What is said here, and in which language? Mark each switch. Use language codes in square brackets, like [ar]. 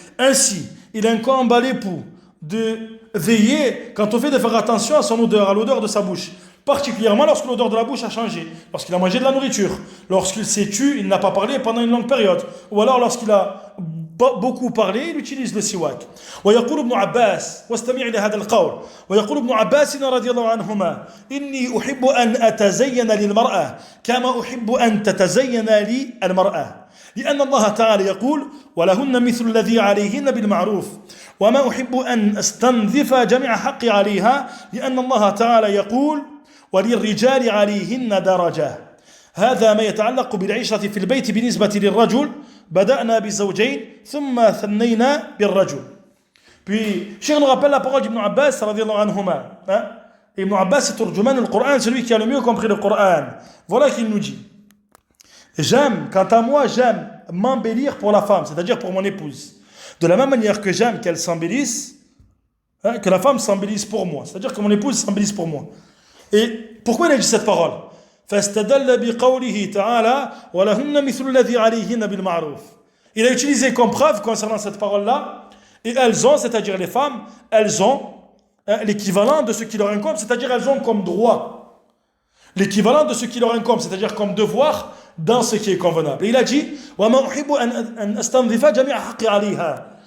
[fr] Ainsi, il incombe à l'époux de veiller quant au fait de faire attention à son odeur, à l'odeur de sa bouche, particulièrement lorsque l'odeur de la bouche a changé, lorsqu'il a mangé de la nourriture, lorsqu'il s'est tu, il n'a pas parlé pendant une longue période, ou alors lorsqu'il a beaucoup parlé, il utilise le siwak. [ar] ويقول ابن عباس واستمع إلى هذا القول ويقول ابن عباس رضي الله عنهما إني أحب أن أتزين للمرأة كما أحب أن تتزين لي المرأة لأن الله تعالى يقول ولهن مثل الذي عليهن بالمعروف وما أحب أن أستنظف جميع حقي عليها لأن الله تعالى يقول وللرجال عليهن درجة. هذا ما يتعلق بالعيشة في البيت بالنسبة للرجل بدأنا بزوجين ثم ثنينا بالرجل. [fr] Puis, Cheikh nous rappelle la parole d'Ibn Abbas radiyallahu anhuma. Ibn Abbas c'est turjuman du Coran, celui qui a le mieux compris le Coran. Voilà qu'il nous dit. Quant à moi, j'aime m'embellir pour la femme, c'est-à-dire pour mon épouse. De la même manière que j'aime qu'elle s'embellisse, que la femme s'embellisse pour moi, c'est-à-dire que mon épouse s'embellisse pour moi. Et pourquoi il a dit cette parole? [ar] فاستدل بقوله تعالى ولهن مثل الذي عليهن بالمعروف. [fr] Il a utilisé comme preuve concernant cette parole-là, et elles ont, c'est-à-dire les femmes, elles ont l'équivalent de ce qui leur incombe, c'est-à-dire elles ont comme droit l'équivalent de ce qui leur incombe, c'est-à-dire comme devoir dans ce qui est convenable. Et il a dit [ar] وما أحب أن أستنظف جميع حقي عليها.